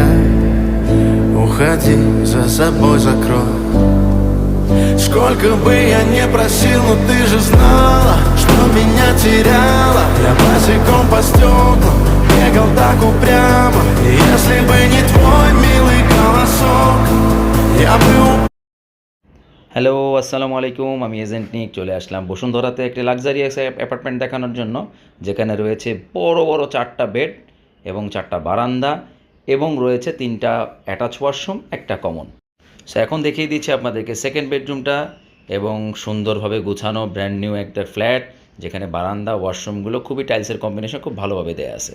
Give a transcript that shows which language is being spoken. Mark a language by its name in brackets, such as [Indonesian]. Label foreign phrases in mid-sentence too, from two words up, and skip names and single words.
[Russian] Уходи, за собой закрой. Сколько бы я не просил, но ты же знала, что меня теряла. Я босиком по стеклам бегал так упрямо. И если бы не твой милый голосок, я бы [Bangla] হ্যালো [Arabic] السلام عليكم, [Bangla] আমি এজেন্ট নিক চলে আসলাম বসুন্ধরাতে একটি [English] luxurious apartment [Bangla] দেখানোর জন্য, যেখানে রয়েছে বড় বড় 4টা বেড এবং 4টা বারান্দা এবং রয়েছে 3টা [English] attach washroom, [Bangla] একটা কমন। সো এখন দেখিয়ে দিচ্ছি আপনাদেরকে [English] second bedroom [Bangla] এবং সুন্দরভাবে গুছানো [English] brand new [Bangla] একটা ফ্ল্যাট, যেখানে বারান্দা ওয়াশরুমগুলো খুবই [English] tiles combination [Bangla] খুব ভালোভাবে দেওয়া আছে।